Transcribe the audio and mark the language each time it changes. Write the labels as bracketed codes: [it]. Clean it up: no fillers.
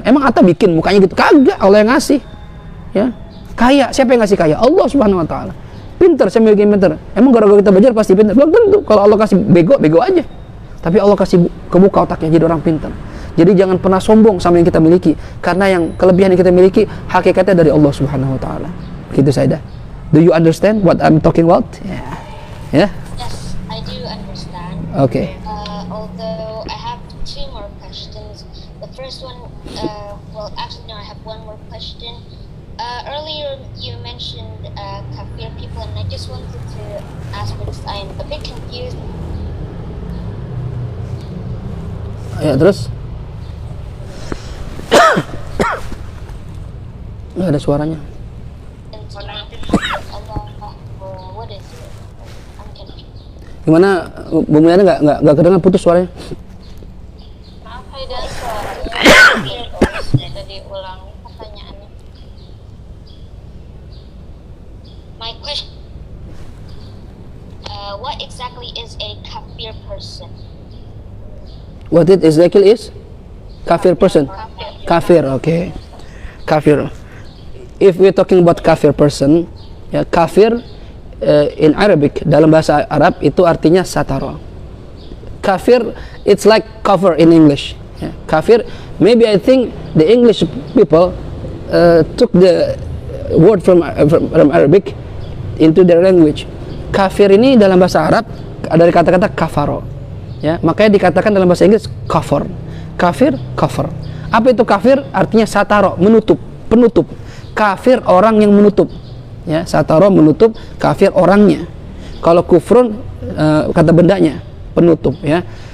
[id] Emang Atta bikin mukanya gitu? Kagak, Allah yang ngasih. Ya, kaya, siapa yang ngasih kaya? Allah Subhanahu Wa Taala. Pintar, siapa yang bikin pintar? Emang gara-gara kita belajar pasti pintar? Belum tentu. Kalau Allah kasih bego aja. Tapi Allah kasih kebuka otaknya jadi orang pintar. Jadi jangan pernah sombong sama yang kita miliki, karena yang kelebihan yang kita miliki hakikatnya dari Allah Subhanahu Wa Taala. Gitu Sayyidah. [en] Do you understand what I'm talking about? Yeah. Yeah? Yes, I do understand. Okay. Although I have two more questions. The first one, actually no, I have one more question. Earlier you mentioned kafir people, and I just wanted to ask, because I'm a bit confused. [id] Ya, terus? Nggak ada suaranya. [en] What is it? I'm confused. [id] Gimana, Bu Mulyana nggak kedengar, putus suaranya? Maaf Haida, suaranya bisa diulangi pertanyaannya. [en] My question, what exactly is a kafir person? What it exactly is? Kafir person. Kafir, okay. Kafir. If we're talking about kafir person, ya, kafir in Arabic, [id] dalam bahasa Arab itu artinya satara. [en] Kafir, it's like cover in English. Ya, kafir, maybe I think the English people took the word from Arabic into their language. [id] Kafir ini dalam bahasa Arab dari kata-kata kafaro. Ya, makanya dikatakan dalam bahasa Inggris kafir. Kafir, kafir. Apa itu kafir? Artinya sataro, menutup, penutup. Kafir orang yang menutup. Ya, sataro menutup, kafir orangnya. Kalau kufrun kata bendanya, penutup ya.